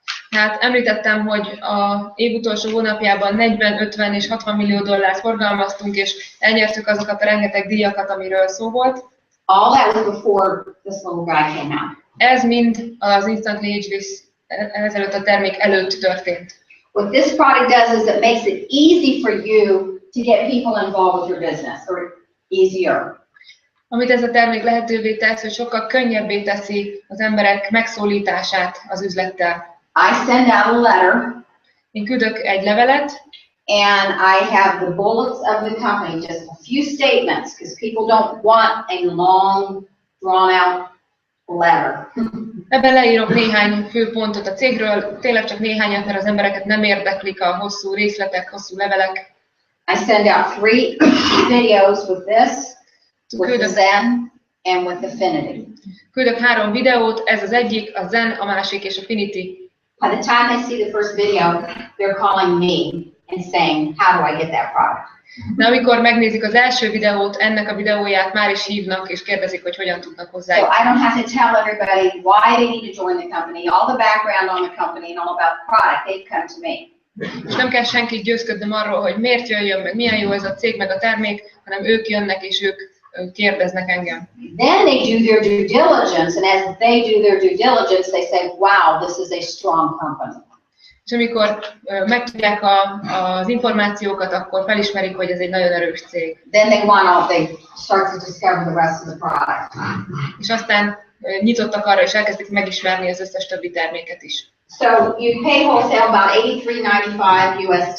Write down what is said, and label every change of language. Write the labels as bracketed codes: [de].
[hu] Hát említettem, hogy a év utolsó hónapjában 40, 50 és 60 millió dollárt forgalmaztunk, és elnyertük azokat a rengeteg díjakat, amiről szó volt. [en] All that was before this little guy came out. [hu] Ez mind az Instantly Ageless ezelőtt a termék előtt történt. [en] What this product does is it makes it easy for you to get people involved with your business, or easier. [hu] Amit ez a termék lehetővé tesz, hogy sokkal könnyebbé teszi az emberek megszólítását az üzlettel. [en] I send out a letter. [hu] Én küldök egy levelet, [en] and I have the bullets of the company, just a few statements, because people don't want a long, drawn-out letter. [hu] Ebben leírok néhány fő pontot a cégről, tényleg csak néhányat, mert az embereket nem érdeklik a hosszú részletek, hosszú levelek. [en] I send out 3 videos with this, with the Zen, and with Affinity. [hu] Küldök 3 videót, ez az egyik, a Zen, a másik és Affinity. [en] By the time they see the first video, they're calling me and saying, how do I get that product? [hu] De amikor megnézik az első videót, ennek a videóját már is hívnak, és kérdezik, hogy hogyan tudnak hozzá. [en] So I don't have to tell everybody why they need to join the company, all the background on the company and all about the product. They come to me. [hu] És nem kell senkit győzködnöm arról, hogy miért jöjjön, meg milyen jó ez a cég, meg a termék, hanem ők jönnek, és ők kérdeznek engem. [en] Then they do their due diligence, and as they do their due diligence, they say, wow, this is a strong company. [hu] És amikor megtudják az információkat, akkor felismerik, hogy ez egy nagyon erős cég. [en] Then they start to discover the rest of the product. [hu] És aztán nyitottak arra, és elkezdik megismerni az összes többi terméket is. [en] So you pay wholesale about $83.95 USD.